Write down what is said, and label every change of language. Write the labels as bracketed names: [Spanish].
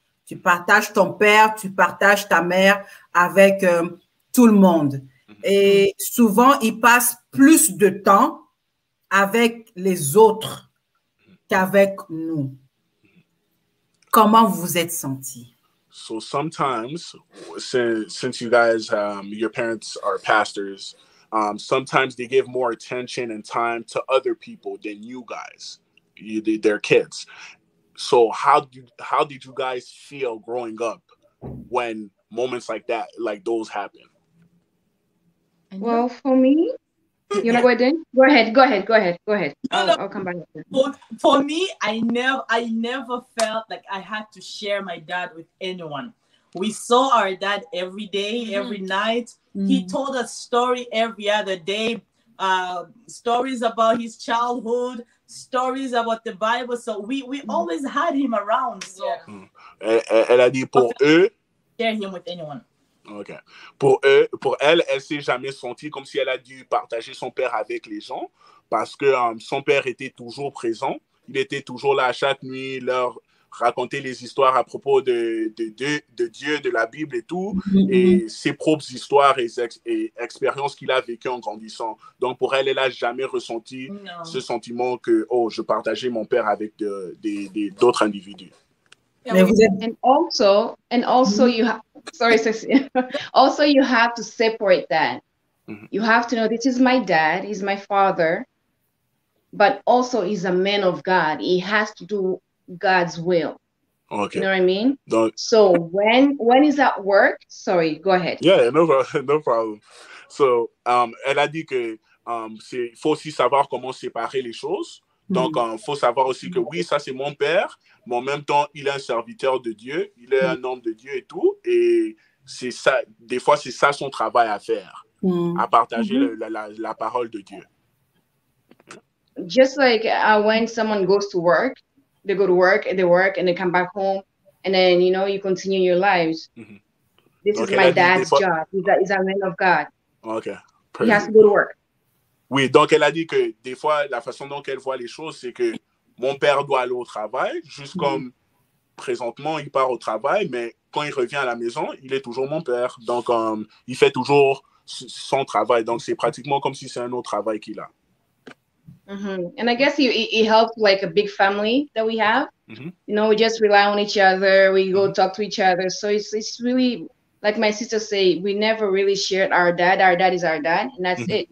[French] Tu partages ton père, tu partages ta mère avec tout le monde. Et souvent, ils passent plus de temps avec les autres qu'avec nous. Comment vous vous êtes sentis? [English] So sometimes, since you guys, your parents are pastors, sometimes they give more attention and time to other people than you guys, their kids. So how did you guys feel growing up when moments like that, like those happen? Well, for me, you know what then? Go ahead. I'll come back. For me, I never felt like I had to share my dad with anyone. We saw our dad every day, every night. He told us story every other day, stories about his childhood, stories about the Bible. So we always had him around. So [French] Elle a dit pour eux. [English] Share him with anyone. Okay. [French] Pour elle s'est jamais sentie comme si elle a dû partager son père avec les gens parce que son père était toujours présent. Il était toujours là chaque nuit, leur raconter les histoires à propos de Dieu, de la Bible et tout, et ses propres histoires et expériences qu'il a vécues en grandissant. Donc, pour elle, elle n'a jamais ressenti ce sentiment que, oh, je partageais mon père avec d'autres individus. [English] And also you have, sorry, Ceci. Also, you have to separate that. You have to know this is my dad, he's my father, but also he's a man of God. He has to do God's will. Okay. You know what I mean? So when he's at work, sorry, go ahead. Yeah, no problem. [French] So, elle a dit que faut aussi savoir comment séparer les choses. Donc, faut savoir aussi que oui, ça c'est mon père, mais en même temps, il est un serviteur de Dieu, il est un homme de Dieu et tout. Et c'est ça, des fois, c'est ça son travail à faire, à partager la parole de Dieu. [English] Just like when someone goes to work, they go to work and they come back home, and then, you know, you continue your lives. This is my dad's job. He's a man of God. Okay. He has to go to work. [French] Oui, donc elle a dit que des fois, la façon dont elle voit les choses, c'est que mon père doit aller au travail, juste comme présentement, il part au travail, mais quand il revient à la maison, il est toujours mon père. Donc, il fait toujours son travail. Donc, c'est pratiquement comme si c'est un autre travail qu'il a. [English] And I guess he helped like a big family that we have. You know, we just rely on each other. We go talk to each other. So it's really, like my sister say, we never really shared our dad. Our dad is our dad, and that's it.